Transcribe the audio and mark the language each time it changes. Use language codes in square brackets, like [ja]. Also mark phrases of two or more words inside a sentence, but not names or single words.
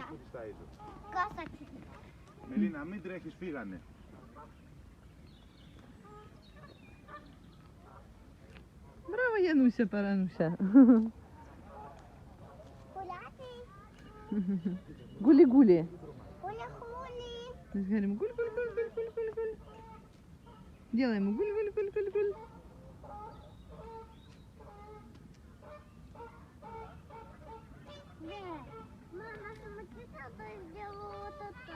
[el] Πού είσαι. [ru] Косочки. [el] Μελίνα, μην τρέχεις, φύγανε. [ru] Браво, Януся, Парануся. [uk] Гуляти. Гули-гули. Хули-хули. [ru] Говорим гуль-гуль-гуль-гуль-гуль-гуль. Делаем гуль-гуль-гуль-гуль-гуль. Мама, смотри, что я сделала вот это.